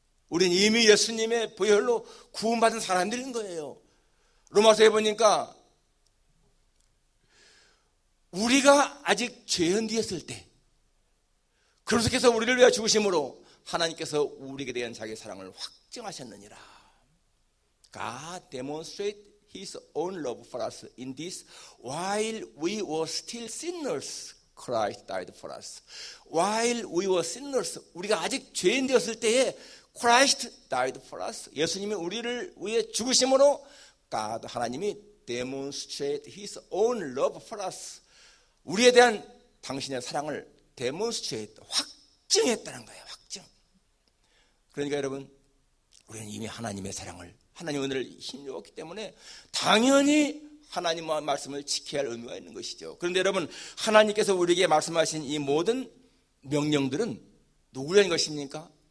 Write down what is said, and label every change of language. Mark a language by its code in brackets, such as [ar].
[ko] 우리는 이미 예수님의 보혈로 구원받은 사람들인 거예요. 로마서에 보니까 우리가 아직 죄현디였을 때 그리스도께서 우리를 위하여 죽으심으로 하나님께서 우리에게 대한 자기의 사랑을 확증하셨느니라. [en] God demonstrated His own love for us in this while we were still sinners. Christ died for us. While we were sinners, [ko] 우리가 아직 죄인 되었을 때에 [en] Christ died for us. [ko] 예수님이 우리를 위해 죽으심으로 God, 하나님이 [en] demonstrate His own love for us. [ko] 우리에 대한 당신의 사랑을 demonstrate, 확증했다는 거예요. 확증. 그러니까 여러분, 우리는 이미 하나님의 사랑을, 하나님의 은혜를 힘입었기 때문에 당연히 하나님의 말씀을 지켜야 할 의무가 있는 것이죠. 그런데 여러분, 하나님께서 우리에게 말씀하신 이 모든 명령들은 누구를 위한 것입니까?